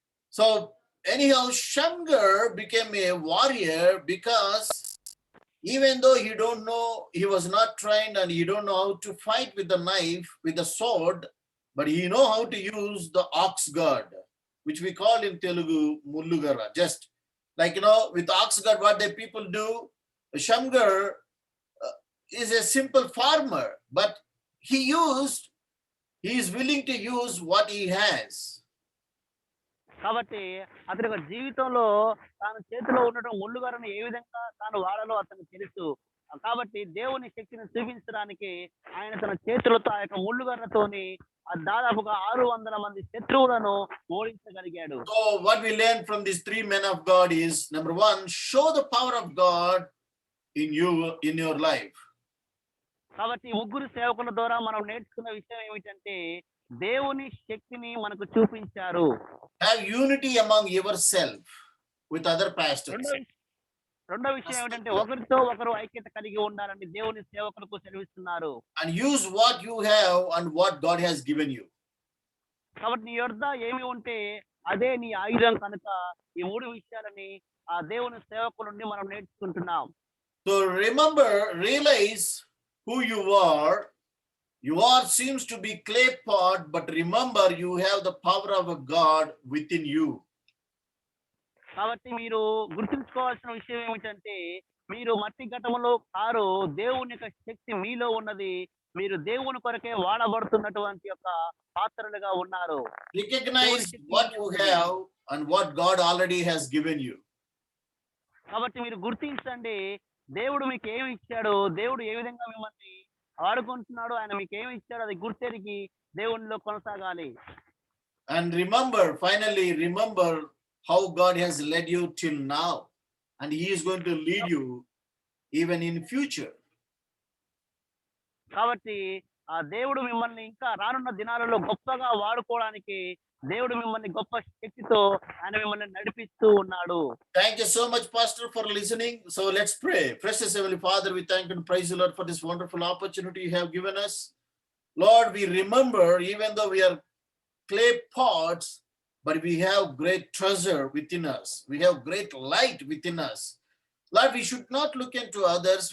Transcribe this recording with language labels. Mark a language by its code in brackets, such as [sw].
[en] So anyhow, Shamgar became a warrior because even though he don't know, he was not trained and he don't know how to fight with the knife, with the sword, but he know how to use the ox god, which we call in Telugu mullugarra. Just like, with ox god, what the people do, Shamgar is a simple farmer, but he is willing to use what he has. [te] కాబట్టి అతని యొక్క జీవితంలో తాను చేతిలో ఉండటం ముళ్ళుగారను ఏ విధంగా తాను వాడాలో అతనికి తెలుసు. కాబట్టి దేవుని శక్తిని చూపించడానికి ఆయన తన చేతులతో ఆ యొక్క ముళ్ళుగారతోని దాదాపుగా 600 మంది శత్రువులను ఓడించగలిగాడు. [en] So what we learn from these three men of God is, number one, show the power of God in your life. [te] కాబట్టి ముగ్గురు సేవకుల ద్వారా మనం నేర్చుకున్న విషయం ఏమిటంటే దేవుని శక్తిని మనకు చూపించారు. [en] Have unity among yourself with other pastors. [te] రెండో విషయం ఏమిటంటే ఒకరితో ఒకరు ఐక్యత కలిగి ఉండాలని దేవుని సేవకులకు సెలవిస్తున్నారు. [en] And use what you have and what God has given you. [te] కాబట్టి నీ యొద్ద ఏమి ఉంటే అదే నీ ఆయుధం కనుక ఈ మూడు విషయాలని ఆ దేవుని సేవకుల నుండి మనం నేర్చుకుంటున్నాం. [en] So remember, realize who you are. You are seems to be clay pot, but remember you have the power of a God within you. [te] కాబట్టి మీరు గుర్తుంచుకోవాల్సిన విషయం ఏమిటంటే మీరు మట్టి ఘటములో కారు, దేవుని యొక్క శక్తి మీలో ఉన్నది. మీరు దేవుని కొరకే వాడబడుతున్నటువంటి యొక్క పాత్రలుగా ఉన్నారు. [en] Recognize what you have and what God already has given you. [te] కాబట్టి మీరు గుర్తించండి దేవుడు మీకు ఏమి ఇచ్చాడు, దేవుడు ఏ విధంగా మిమ్మల్ని ఆడుకుంటున్నాడు, ఆయన మీకు ఏమి ఇచ్చాడు, అది గుర్తెరిగి దేవునిలో కొనసాగాలి. [en] And finally remember how God has led you till now, and he is going to lead you even in future. [te] కాబట్టి ఆ దేవుడు మిమ్మల్ని ఇంకా రానున్న దినాలలో గొప్పగా వాడుకోవడానికి దేవుడు మిమ్మల్ని గొప్ప శక్తితో ఆయన మిమ్మల్ని నడిపిస్తూ ఉన్నాడు. [en] Thank you so much, Pastor, for listening. So let's pray. Precious Heavenly Father, we thank and praise you, Lord, for this wonderful opportunity you have given us. Lord, we remember, even though we are clay pots, but we have great treasure within us. We have great light within us. Lord, we should not look into others.